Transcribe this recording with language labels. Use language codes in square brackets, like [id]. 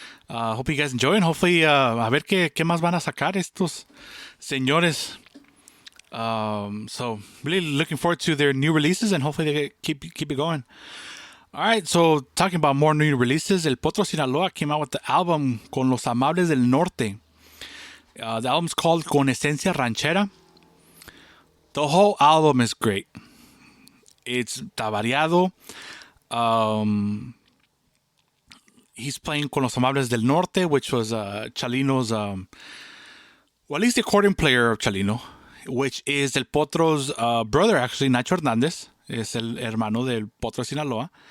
[en] Hope you guys enjoy, and hopefully, [es] a ver qué más van a sacar estos señores. [en] So really looking forward to their new releases, and hopefully they keep it going. All right, so talking about more new releases, El Potro Sinaloa came out with the album Con los Amables del Norte. The album's called Con Esencia Ranchera. The whole album is great. It's variado. He's playing Con los Amables del Norte, which was Chalino's, well, at least the accordion player of Chalino, which is El Potro's brother, actually, Nacho Hernández. [es] Es el hermano del Potro Sinaloa.